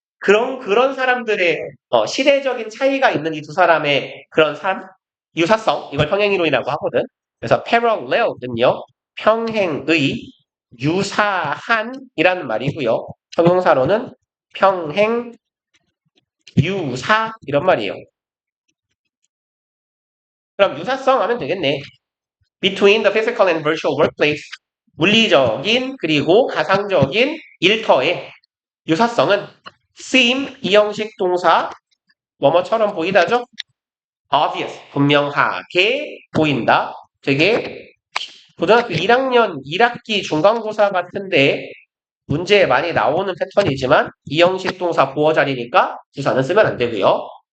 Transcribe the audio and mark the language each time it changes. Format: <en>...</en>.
<ko>그런 사람들의 시대적인 차이가 있는 이 두 사람의 그런 유사성, 이걸 평행 이론이라고 하거든. 그래서 parallel은요, 평행의 유사한이라는 말이고요. 형용사로는 평행 유사 이런 말이에요. 그럼 유사성 하면 되겠네.</ko> <en>Between the physical and virtual workplace.</en> <ko>물리적인 그리고 가상적인 일터의 유사성은 seem 이형식 동사 뭐뭐처럼 보이다죠? obvious 분명하게 보인다. 되게 고등학교 1학년 1학기 중간고사 같은데 문제에 많이 나오는 패턴이지만 이형식 동사 보어 자리니까 주사는 쓰면 안 되고요.</ko>